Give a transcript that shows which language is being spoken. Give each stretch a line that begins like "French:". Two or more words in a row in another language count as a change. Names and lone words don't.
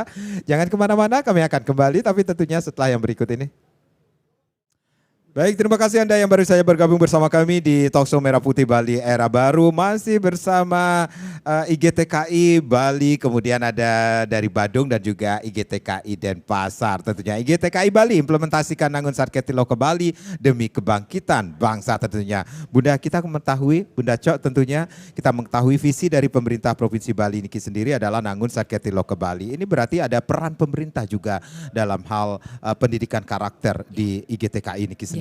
Indonesian: Jangan kemana-mana, kami akan kembali tapi tentunya setelah yang berikut ini. Baik, terima kasih Anda yang baru saja bergabung bersama kami di Talkshow Merah Putih Bali Era Baru. Masih bersama IGTKI Bali, kemudian ada dari Badung dan juga IGTKI Denpasar. Tentunya IGTKI Bali implementasikan Nangun Sarketi Loka Bali demi kebangkitan bangsa tentunya. Bunda kita mengetahui, Bunda Cok tentunya kita mengetahui visi dari pemerintah Provinsi Bali ini sendiri adalah Nangun Sarketi Loka Bali. Ini berarti ada peran pemerintah juga dalam hal pendidikan karakter di IGTKI ini sendiri.